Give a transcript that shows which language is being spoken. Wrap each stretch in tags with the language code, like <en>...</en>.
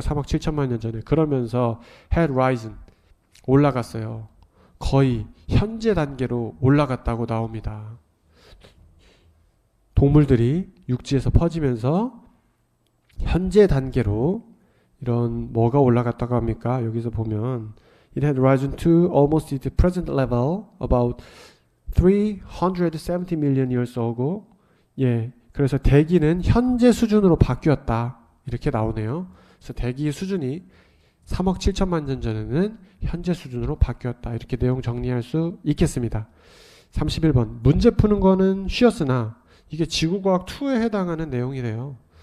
<ko>3억 7천만 년 전에. 그러면서</ko> <en>had risen</en> <ko>올라갔어요. 거의 현재 단계로 올라갔다고 나옵니다. 동물들이 육지에서 퍼지면서 현재 단계로 이런 뭐가 올라갔다고 합니까? 여기서 보면</ko> <en>it had risen to almost its present level about 370 million years ago.</en> <ko>예, 그래서 대기는 현재 수준으로 바뀌었다. 이렇게 나오네요. 그래서 대기 수준이 3억 7천만 년 전에는 현재 수준으로 바뀌었다. 이렇게 내용 정리할 수 있겠습니다. 31번. 문제 푸는 거는 쉬었으나 이게 지구과학2에 해당하는 내용이래요.</ko>